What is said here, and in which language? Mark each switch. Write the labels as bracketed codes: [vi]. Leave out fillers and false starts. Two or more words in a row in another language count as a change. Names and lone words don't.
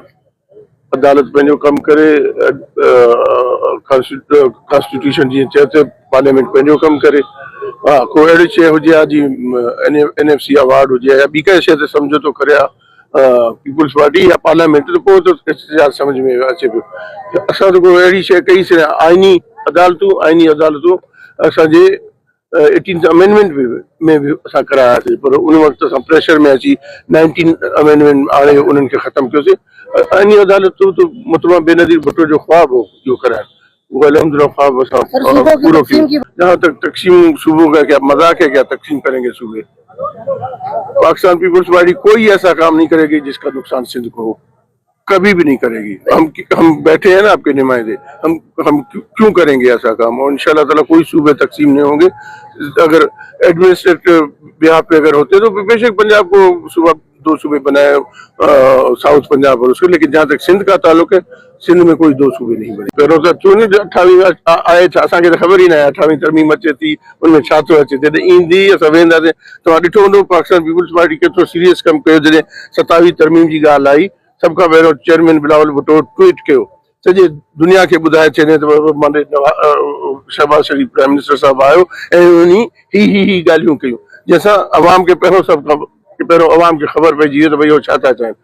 [sd] अदालत पंहिंजो कमु करे, कॉन्स्टिट्यूशन जीअं चए थो, पार्लियामेंट पंहिंजो कमु करे। हा, कोई अहिड़ी शइ हुजे हा जीअं NFC अवार्ड हुजे या ॿी काई शइ ते समझौतो करे हा पीपुल्स पार्टी या पार्लियामेंट, त पोइ त इश्तिहार सम्झ में अचे पियो। असां त कोई अहिड़ी शइ कईसीं, आइनी अदालतूं असांजे 18th अमेंडमेंट में बि असां करायासीं, पर उन वक़्तु असां प्रेशर में अची 19th अमेंडमेंट आणे उन्हनि खे ख़तमु कयोसीं। आइनी अदालतूं त मुतमा बेनज़ीर भुट्टो जो ख्वाब हो इहो कराइण, वो अल्हम्दुलिल्लाह ख्वाब असां पूरो किया। [ur] جہاں تک تقسیم صوبوں کا کیا مذاق ہے، کیا تقسیم کریں گے صوبے? پاکستان پیپلز پارٹی کوئی ایسا کام نہیں کرے گی جس کا نقصان سندھ کو ہو، کبھی بھی نہیں کرے گی. ہم بیٹھے ہیں نا آپ کے نمائندے، ہم کیوں کریں گے ایسا کام? اور ان شاء اللہ تعالیٰ کوئی صوبے تقسیم نہیں ہوں گے۔ اگر [en] administrative behalf [ur] پہ اگر ہوتے تو بیشک پنجاب کو صوبہ 2 صوبے بنائے، ساؤتھ پنجاب اور اس کے، لیکن جہاں تک سندھ کا تعلق ہے، سندھ میں کوئی 2 صوبے نہیں بنے. [sd] पहिरों त 28 आए, असांखे त ख़बर ई न आहे 28 तरमीम अचे थी, उनमें छा थो अचे। जॾहिं ईंदी असां वेंदासीं, तव्हां ॾिठो हूंदो पाकिस्तान पीपुल्स पार्टी केतिरो सीरियस कमु कयो। जॾहिं 27 तरमीम जी ॻाल्हि आई, सभ खां पहिरियों चेयरमैन बिलावल भुट्टो ट्वीट कयो, सॼे दुनिया खे ॿुधाए छॾे त माने शहबाज शरीफ [en] Prime Minister [sd] साहिबु आयो ऐं उन ही ॻाल्हियूं कयूं, जंहिंसां अवाम खे पहिरियों सभु पहिरियों अवाम खे ख़बर पइजी वियो त भई उहो छा था चाहिनि।